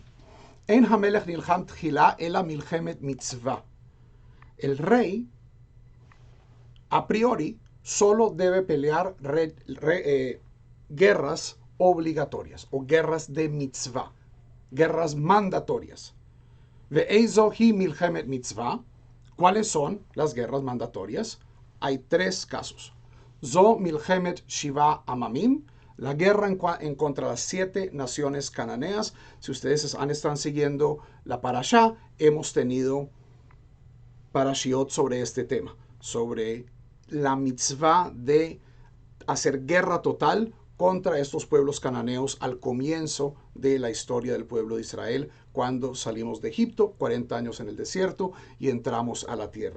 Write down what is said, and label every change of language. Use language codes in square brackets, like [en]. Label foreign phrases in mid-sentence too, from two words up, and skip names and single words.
[he] אין המלך נלחם תחילה אלא מלחמת מצוה. [es] El rey, a priori, solo debe pelear guerras obligatorias o guerras de mitzvah, guerras mandatorias. [he] ואיזו היא מלחמת מצוה. [es] ¿Cuáles son las guerras mandatorias? Hay tres casos. [he] זו מלחמת שבעה עממים, [es] la guerra en contra de las 7 naciones cananeas. Si ustedes están siguiendo la parashá, hemos tenido parashiot sobre este tema, sobre la mitzvah de hacer guerra total contra estos pueblos cananeos al comienzo de la historia del pueblo de Israel, cuando salimos de Egipto, 40 años en el desierto, y entramos a la tierra.